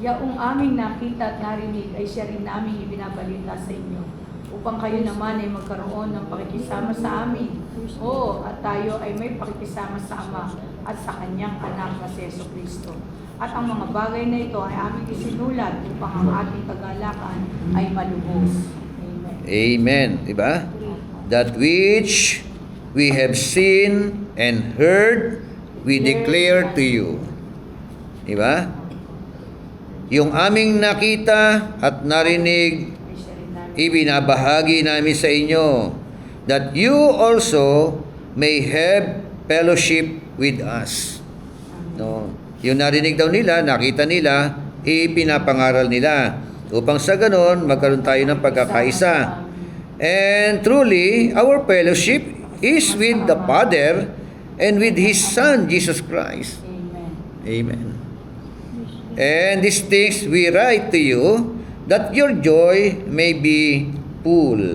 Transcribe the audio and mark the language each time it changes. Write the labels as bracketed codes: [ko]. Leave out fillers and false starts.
[tl] Yaong aming nakita at narinig ay siya rin naming ibinabalita sa inyo, upang kayo naman ay magkaroon ng pakikisama sa amin. Oo, at tayo ay may pakikisama sa Ama at sa Kanyang anak na si Jesucristo. At ang mga bagay na ito ay aming isinulat upang ang ating kagalakan ay malubos. Amen. Amen. Diba? [en] That which we have seen and heard, we declare to you. [tl] Diba? Yung aming nakita at narinig, Ay siya rin namin. ibinabahagi namin sa inyo, [en] that you also may have fellowship with us. [tl] No? Yung narinig daw nila, nakita nila, ipinapangaral nila. Upang sa ganon, magkaroon tayo ng pagkakaisa. [en] And truly, our fellowship is with the Father and with His Son, Jesus Christ. Amen. Amen. And these things we write to you, that your joy may be full.